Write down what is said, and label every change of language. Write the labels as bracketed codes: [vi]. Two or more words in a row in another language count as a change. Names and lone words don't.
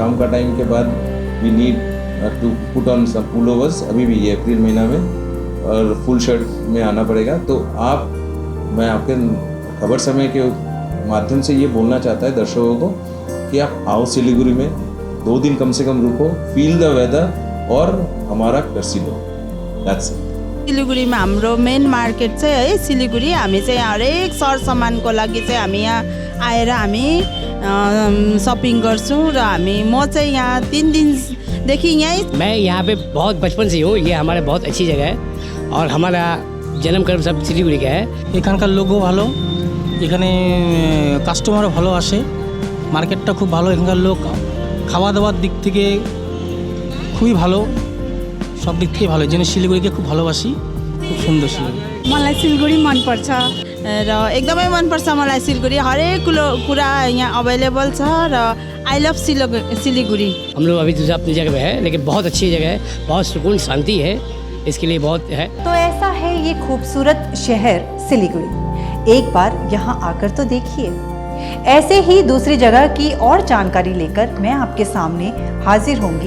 [hi] शाम का टाइम के बाद [en] we need to put on some pullovers, [hi] अभी भी ये अप्रैल महीना में, और [en] full shirt [hi] में आना पड़ेगा। तो मैं आपके खबर समय के माध्यम से ये बोलना चाहता है दर्शकों को कि आप आओ सिलीगुड़ी में, 2 दिन कम से कम रुको, [en] feel the weather [hi] और हमारा कर्सी लो। [en] that's it. [ne] सिलीगुडीमा हाम्रो [en] main market [ne] चाहिँ है सिलीगुडी। हामी चाहिँ हरेक सर सामानको लागि चाहिँ हामी यहाँ आएर हामी सपिङ गर्छौँ र म चाहिँ यहाँ 3 दिनदेखि यहीँ। [hi] मैं यहाँ पे बहुत बचपन से हूँ। ये हमारा बहुत अच्छी जगह है और हमारा जन्म कर्म सब सिलीगुड़ी का है। [bn] এখানকার লোকও ভালো, এখানে কাস্টমারও ভালো আসে, মার্কেটটা খুব ভালো। এখানকার লোক খাওয়া দাওয়ার দিক থেকে খুবই ভালো, সব দিক থেকে ভালো। যেন শিলিগুড়িকে খুব ভালোবাসি, খুব সুন্দর শিলিগুড়ি। [ne] मलाई सिलगढी मनपर्छ र एकदमै मनपर्छ मलाई सिलगढी। हरेक कुरा यहाँ अवेलेबल छ र [en] I love [ne] सिलीगुड़ी। [hi] हम लोग अभी दूसरा अपनी जगह पे है, लेकिन बहुत अच्छी जगह है, बहुत सुकून शांति है, इसके लिए बहुत है। तो ऐसा है ये खूबसूरत शहर सिलीगुड़ी। एक बार यहाँ आकर तो देखिए। ऐसे ही दूसरी जगह की और जानकारी लेकर मैं आपके सामने हाजिर होंगी।